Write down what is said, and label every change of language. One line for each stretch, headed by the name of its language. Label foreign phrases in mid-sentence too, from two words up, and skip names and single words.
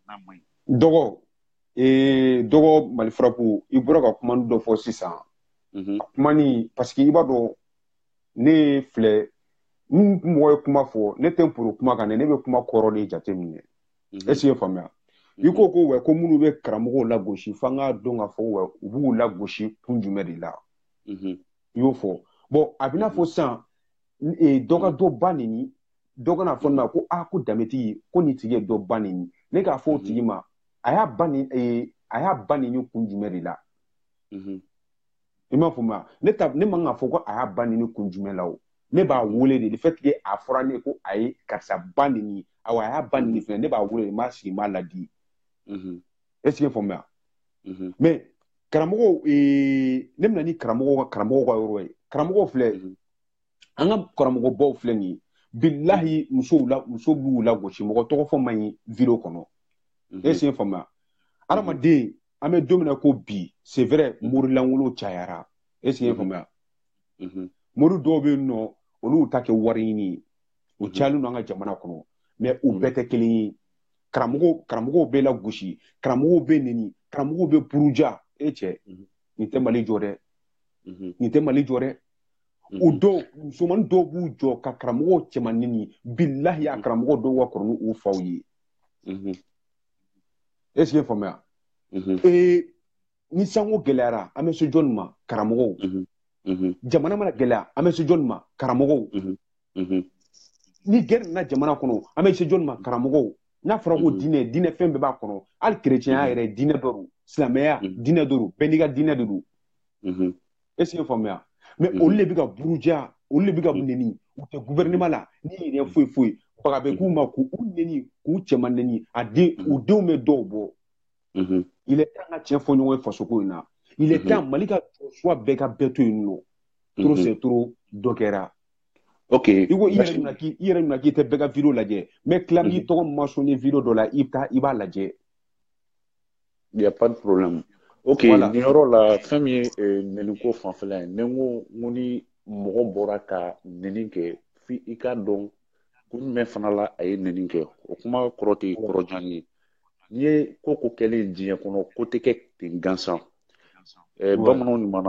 Bambara: dɔgɔ malifarapu i bɔra ka kuma dɔ fɔ sisan kuma ni parce que i b'a dɔn ne filɛ ni mɔgɔ ye kuma fɔ ne tɛ poro kuma kan ne bɛ kuma kɔrɔ de jate minɛ
French: est ce que
Bambara: faamuya i ko ko minnu bɛ karamɔgɔw lagosi f'an k'a dɔn k'a fɔ u b'u lagosi kun jumɛn de la i y'o fɔ bon a bɛna fɔ sisan dɔ ka dɔ ba nini dɔ kana fɔ ne ma ko ko danbetigi ko nin tigi ye dɔ ba nini ne k'a fɔ o tigi ma a y'a ba nini kun jumɛn de la i m'a fɔ ma ne man ka fɔ ko a y'a ba nini kun jumɛn la o ne b'a wele
French: de fait que
Bambara: a fɔra ne ko a ye karisa ba nini awa a y'a ba nini fɛnɛ ne b'a wele de n b'a sigi n b'a ladi
French: est ce que
Bambara: faamuya mais karamɔgɔw ne bɛna ni karamɔgɔw ka yɔrɔ ye karamɔgɔw filɛ an ka karamɔgɔbaw filɛ nin ye bilahi muso b'u lagosi mɔgɔ tɔgɔ fɔ man ɲi vidéo kɔnɔ
French: est ce que
Bambara: faamuya adamaden an bɛ don min na ko bi
French: c'est vrai
Bambara: morilankolon cayara
French: est-ce qu'il y a
Bambara: faamuya Mhm. mori dɔw bɛ yen nɔ olu ta kɛ wari ɲini ye o Mhm. cayalen don an ka jamana kɔnɔ mais u Mhm. bɛɛ tɛ kelen ye karamɔgɔw bɛ lagosi karamɔgɔw bɛ neni karamɔgɔw bɛ buruja cɛ Mhm. nin tɛ mali jɔ dɛ Mhm. nin tɛ mali jɔ dɛ o Mhm. dɔw musomanin dɔw b'u jɔ ka karamɔgɔw cɛman neni bilahi a karamɔgɔ dɔw ka kɔrɔ n'u faw ye Mhm.
French: est-ce qu'il y a faamuya Mhm.
Bambara: ni sanko gɛlɛyara an bɛ se jɔnni ma karamɔgɔw Mhm. Mhm. jamana mana gɛlɛya an bɛ se jɔnni ma karamɔgɔw Mhm. Mhm. ni gɛrɛ nana jamana kɔnɔ an bɛ se jɔnni ma karamɔgɔw n'a fɔra ko diinɛ fɛn bɛɛ b'a kɔnɔ hali kerecɛnya yɛrɛ diinɛ dɔ don silamɛya diinɛ dɔ don bɛɛ n'i ka diinɛ de don
French: est ce que
Bambara: faamuya mais olu de bɛ ka buruja olu de bɛ ka neni u tɛ gouvernement la ni yɛrɛ foyi foyi baga bɛ k'u ma k'u neni k'u cɛman neni u denw bɛ dɔw bɔ
French: il est temps
Bambara: ka tiɲɛ fɔ ɲɔgɔn ye fasoko in na
French: il est temps
Bambara: mali ka choix bɛɛ ka bɛɛ to yen nɔ
French: trop c'est trop
Bambara: dɔ kɛra ok i ko i yɛrɛ mina k'i tɛ bɛɛ ka video lajɛ mais tila b'i tɔgɔ mentionné video dɔ la i b'a lajɛ
French: il y a pas de problème ok
Bambara: nin yɔrɔ la fɛn min ye neni ko fanfɛla ye ne ko ni mɔgɔ bɔra ka neni kɛ fi i k'a dɔn ko jumɛn fana la a ye neni kɛ o kuma kɔrɔ tɛ kɔrɔjan ye n'i ye ko ko kɛlen diɲɛ kɔnɔ ko tɛ kɛ ten gansan bamananw ɲuman